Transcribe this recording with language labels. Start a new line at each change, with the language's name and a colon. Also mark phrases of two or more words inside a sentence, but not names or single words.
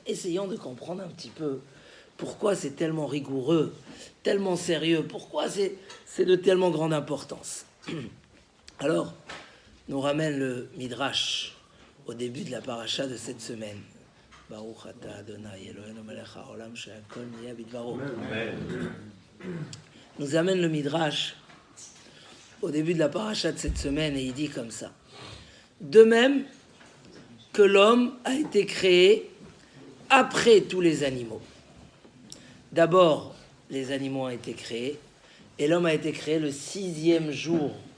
French: Essayons de comprendre un petit peu pourquoi c'est tellement rigoureux, tellement sérieux, pourquoi c'est de tellement grande importance. Alors, nous ramène le Midrash au début de la paracha de cette semaine.
Hebrew: ברוך אתה אדוני אלוהינו מלך העולם שהכל נהיה בדברו.
French: Nous amène le Midrash au début de la paracha de cette semaine et il dit comme ça. De même que l'homme a été créé après tous les animaux. D'abord, les animaux ont été créés et l'homme a été créé le 6e jour.